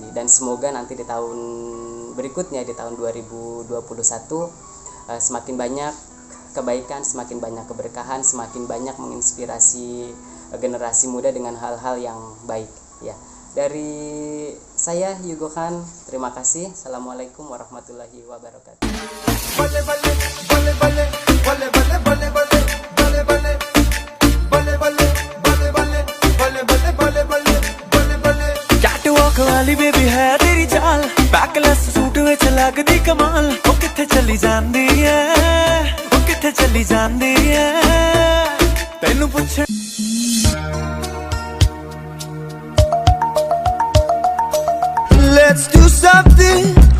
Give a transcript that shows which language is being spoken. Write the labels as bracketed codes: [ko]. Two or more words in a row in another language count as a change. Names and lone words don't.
[id] Dan semoga nanti di tahun berikutnya, di tahun 2021 semakin banyak kebaikan, semakin banyak keberkahan, semakin banyak menginspirasi generasi muda dengan hal-hal yang baik ya. Dari saya Yugo Khan, terima kasih. Assalamualaikum warahmatullahi wabarakatuh. [pa] ਕੈਟਵਾਕ ਵਾਲੀ ਬੇਬੀ ਹੈ ਤੇਰੀ ਚਾਲ, [en] backless suit [pa] ਵਿੱਚ ਲਗਦੀ ਕਮਾਲ, ਓ ਕਿੱਥੇ ਚਲੀ ਜਾਂਦੀ ਹੈ, ਓ ਕਿੱਥੇ ਚਲੀ ਜਾਂਦੀ ਹੈ, ਤੈਨੂੰ ਪੁੱਛ [en] Let's do something